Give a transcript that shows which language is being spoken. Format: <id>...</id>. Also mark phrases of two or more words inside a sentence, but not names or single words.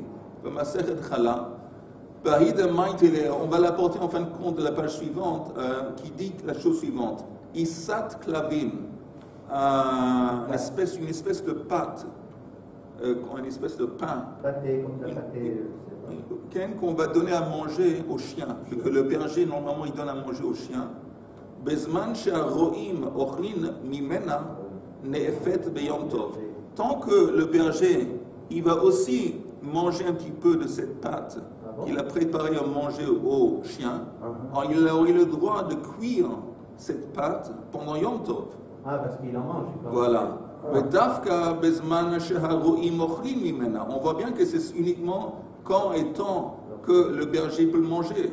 <fr>On va l'apporter en fin de compte de la page suivante, qui dit la chose suivante.</fr> <he>עיסת כלבים,</he> <fr>une espèce de pâte, une espèce de pain. Pâté, comme la pâté. Qu'on va donner à manger aux chiens, que le berger normalement il donne à manger aux chiens.</fr> <he>בזמן שהרועים אוכלין ממנה נאפית ביום טוב.</he> <fr>Tant que le berger il va aussi manger un petit peu de cette pâte qu'il a préparée à manger aux chiens, alors il aurait le droit de cuire cette pâte pendant Yom Tov. Ah, parce qu'il en mange. Voilà. On voit bien que c'est uniquement quand et tant que le berger peut le manger.</fr>